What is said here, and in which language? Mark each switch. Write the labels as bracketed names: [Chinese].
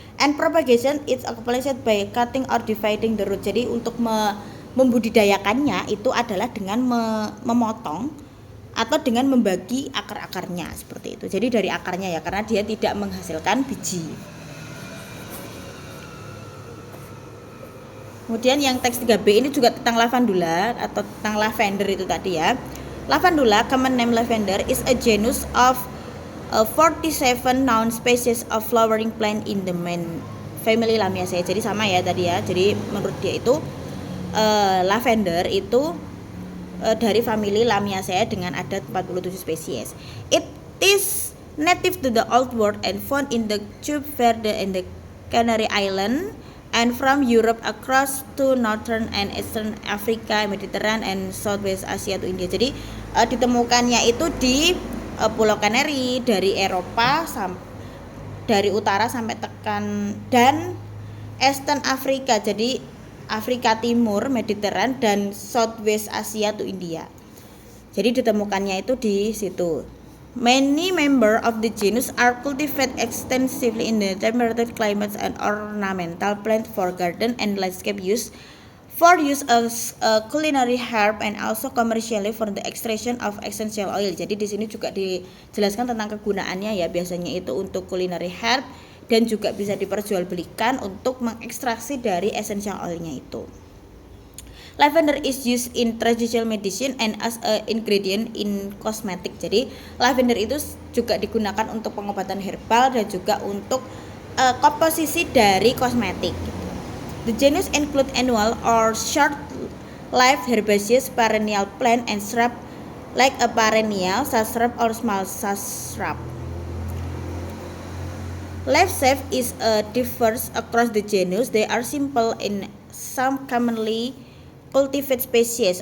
[English] And propagation is accomplished by cutting or dividing the root. [Indonesian] Jadi untuk membudidayakannya itu adalah dengan memotong atau dengan membagi akar-akarnya seperti itu. Jadi dari akarnya ya, karena dia tidak menghasilkan biji. Kemudian yang teks 3B ini juga tentang lavandula atau tentang lavender itu tadi ya. [English] Lavandula, common name lavender, is a genus of 47 known species of flowering plant in the main family Lamiaceae. [Indonesian] Jadi sama ya tadi ya. Jadi menurut dia itu lavender itu dari famili Lamiaceae dengan ada 47 spesies. [English] It is native to the Old World and found in the Cape Verde and the Canary Island, and from Europe across to Northern and Eastern Africa, Mediterranean and Southwest Asia to India. [Indonesian] Jadi ditemukannya itu di Pulau Canary, dari Eropa dari utara sampai tekan, dan Eastern Africa, jadi Afrika Timur, Mediterranean dan [English] Southwest Asia to India. [Indonesian] Jadi ditemukannya itu di situ. [English] Many members of the genus are cultivated extensively in the temperate climates and ornamental plant for garden and landscape use, for use as a culinary herb and also commercially for the extraction of essential oil. [Indonesian] Jadi di sini juga dijelaskan tentang kegunaannya ya, biasanya itu untuk culinary herb dan juga bisa diperjualbelikan untuk mengekstraksi dari essential oilnya itu. [English] Lavender is used in traditional medicine and as a ingredient in cosmetic. [Indonesian] Jadi lavender itu juga digunakan untuk pengobatan herbal dan juga untuk komposisi dari kosmetik. [English] The genus include annual or short-lived herbaceous perennial plant and shrub like a perennial shrub or small shrub. Leaf shape is differs across the genus. They are simple in some commonly cultivated species.